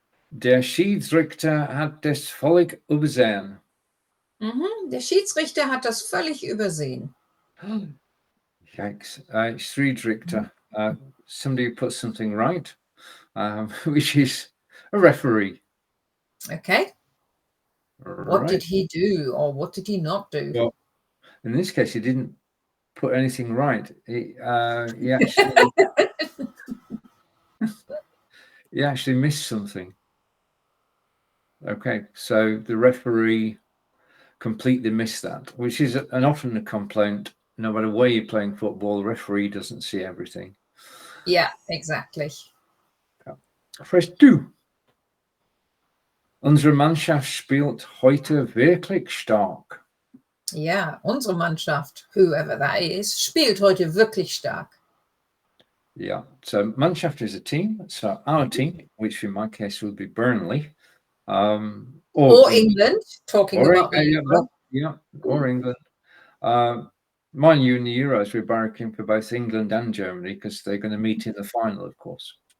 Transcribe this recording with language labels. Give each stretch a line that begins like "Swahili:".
German: Der Schiedsrichter hat das völlig übersehen. Der Schiedsrichter hat das völlig übersehen.
English: Yikes. Schiedsrichter, somebody put something right, which is a referee. Okay. What did he do, or what did he not do? Well, in this case, he didn't put anything right. He actually missed something. Okay, so the referee completely missed that, which is often a complaint. No matter where you're playing football, the referee doesn't see everything. Yeah, exactly. Phrase 2.
German: Unsere Mannschaft spielt heute wirklich stark. Yeah, unsere Mannschaft,
English: whoever that is,
German: spielt heute wirklich stark.
English: Yeah, so Mannschaft is a team. So our team, which in my case would be Burnley, or England, talking about the Euro. or England. Mind you, in the Euros, we're barracking for both England and Germany because they're going to meet in the final, of course.